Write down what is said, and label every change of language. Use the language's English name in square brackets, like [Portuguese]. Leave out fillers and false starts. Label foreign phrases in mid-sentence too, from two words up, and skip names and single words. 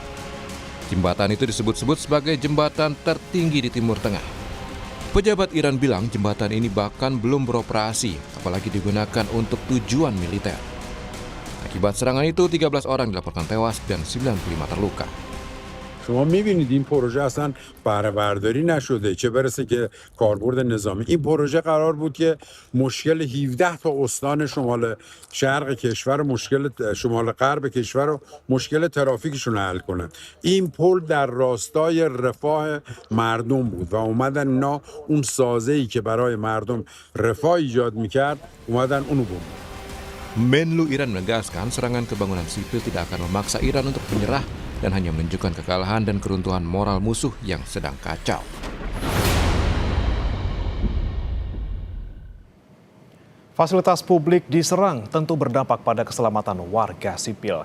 [Indonesian] Jembatan itu disebut-sebut sebagai jembatan tertinggi di Timur Tengah. Pejabat Iran bilang jembatan ini bahkan belum beroperasi, apalagi digunakan untuk tujuan militer. Akibat serangan itu, 13 orang dilaporkan tewas dan 95 terluka. [Persian] شما می‌بینید این پروژه اصلا بهره برداری نشده، چه برسه که کاربرد نظامی. این پروژه قرار بود که مشکل 17 تا استان شمال شرق کشور، مشکل شمال غرب کشور و مشکل ترافیکشون رو حل کنه. این پل در راستای رفاه مردم بود و اومدن اینا اون سازه‌ای که برای مردم رفاه ایجاد می‌کرد، اومدن اونو بوم. [Indonesian] Menlu Iran menegaskan serangan ke bangunan sipil tidak akan memaksa Iran untuk menyerah dan hanya menunjukkan kekalahan dan keruntuhan moral musuh yang sedang kacau. Fasilitas publik diserang tentu berdampak pada keselamatan warga sipil.